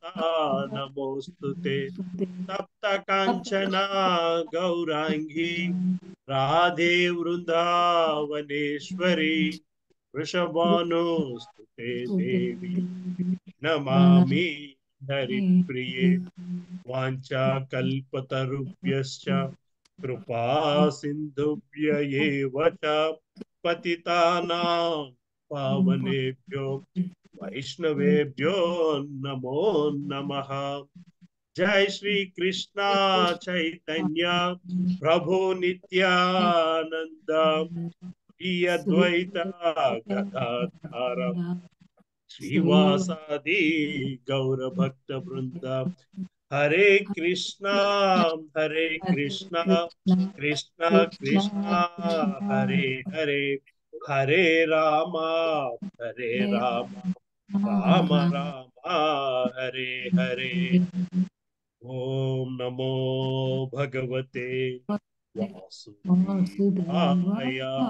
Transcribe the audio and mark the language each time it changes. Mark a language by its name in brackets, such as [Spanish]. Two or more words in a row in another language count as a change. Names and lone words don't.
[Sanskrit] నమోస్తుతే తప్త కాంచన గౌరాంగి రాధే వృందావనేశ్వరి వృషభానుస్తుతే దేవి నమామి హరిప్రియే వాంఛా కల్పతరుభ్యశ్చ కృపా సింధుభ్య ఏవ చ పతితానాం పావనేభ్యో వైష్ణవేభ్యో నమో నమః. జై శ్రీ కృష్ణ చైతన్య ప్రభు నిత్యానంద శ్రీ అద్వైత గదాధర శ్రీవాసాది గౌర భక్త బృంద హరే కృష్ణ కృష్ణ కృష్ణ హరే హరే హరే రామ రామ రామ హరే హరే. ఓం నమో భగవతే వాసుదేవాయ.